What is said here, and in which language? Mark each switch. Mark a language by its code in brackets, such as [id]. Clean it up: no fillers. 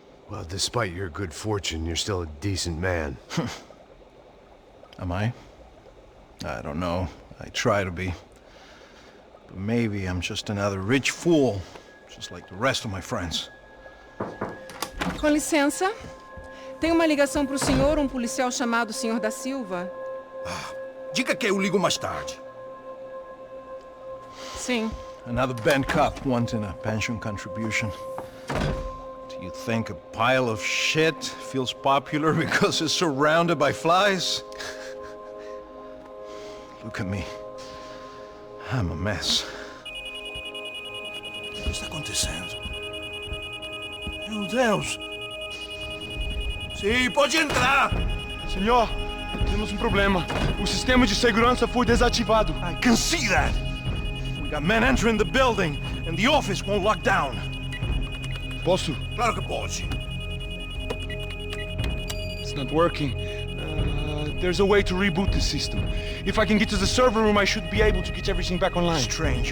[en] Well, despite your good fortune, you're still a decent man. Am I? I don't know. I try to be. But maybe I'm just another rich fool, just like the rest of my friends. [pt] Com licença. Tem uma ligação pro senhor, um policial chamado Senhor da Silva. Diga que eu ligo mais tarde. Sim. [en] Another bent cop wanting a pension contribution. Do you think a pile of shit feels popular because it's surrounded by flies? Look at me. I'm a mess. [pt] O que está acontecendo? Meu Deus! Sim, pode entrar! Senhor, temos problema. O sistema de segurança foi desativado. [en] I can see that! We got men entering the building, and the office won't lock down. [pt] Posso? Claro que pode. [en] It's not working. There's a way to reboot the system. If I can get to the server room, I should be able to get everything back online. Strange.